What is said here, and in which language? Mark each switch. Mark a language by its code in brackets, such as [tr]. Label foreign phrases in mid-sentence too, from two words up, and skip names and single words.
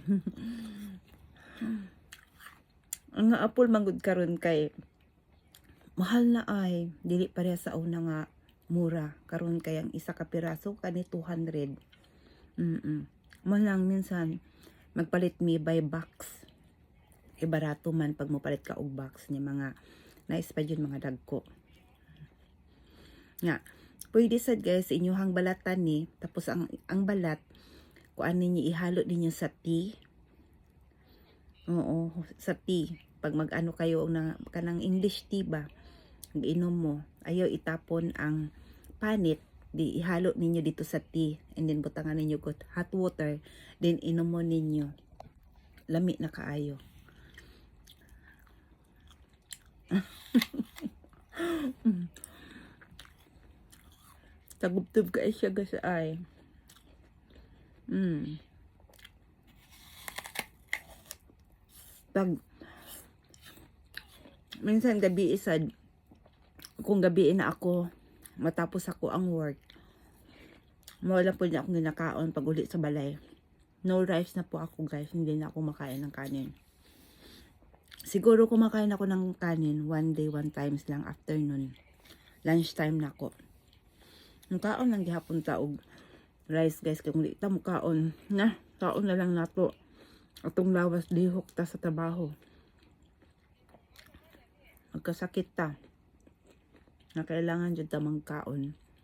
[ceb] Ang apple manggod karon kay mahal na ay dili pareha sa una nga mura karon kay ang isa ka piraso kani 200. Mo lang minsan magpalit mi [en] by box. [ceb] Barato man pag mo palit ka og box niya mga nice pa yun mga dagko. Nga, pwede sad guys inyuhang balatan ni tapos ang balat kuan ninyo ihalo ninyo sa tea. Oo, sa tea. Pag mag-ano kayo na kanang [en] English tea [ceb] ba, inom mo, ayaw itapon ang panit, di ihalo ninyo dito sa tea and then butangan ninyo [en] hot water, [ceb] then inom mo ninyo. Lami na kaayo. Tagubtub ka siya guys ay. Pag minsan gabi isad kung gabi na ako matapos ako ang work, wala po na akong ginakaon pag uli sa balay. [en] No rice [tl] na po ako guys, hindi na ako makain ng kanin. Siguro kumakain ako ng kanin [en] one day, one times [tl] lang afternoon. Lunchtime na ako. [ceb] Kaon lang gihapon taog rice guys, kung di ta mukaon na kaon na lang nato atong lawas lihok ta sa trabaho. Magkasakit ta na kailangan jud ta mangkaon.